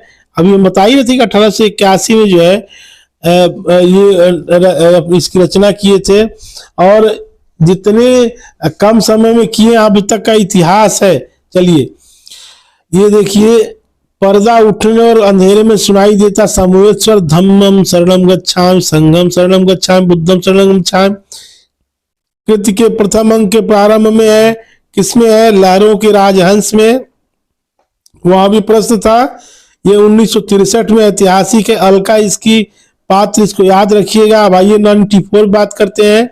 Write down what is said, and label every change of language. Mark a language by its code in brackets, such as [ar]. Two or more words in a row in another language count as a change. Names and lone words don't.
[hi] अभी हम बता ही रहे थे कि 1881 में जो है इसकी रचना किए थे, और जितने कम समय में किए अभी तक का इतिहास है। चलिए ये देखिए, पर्दा उठने और अंधेरे में सुनाई देता समूहेश्वर [pi] धम्मम शरणम गच्छामि, संघम शरणम गच्छामि, बुद्धम शरणम गच्छामि। [hi] कृति के प्रथम अंक के प्रारंभ में है, किसमें है? लहरों के राजहंस में। वहां भी प्रश्न था, ये 1963 में ऐतिहासिक है। अलका इसकी पात्र, इसको याद रखिएगा। अब आइए 94 बात करते हैं।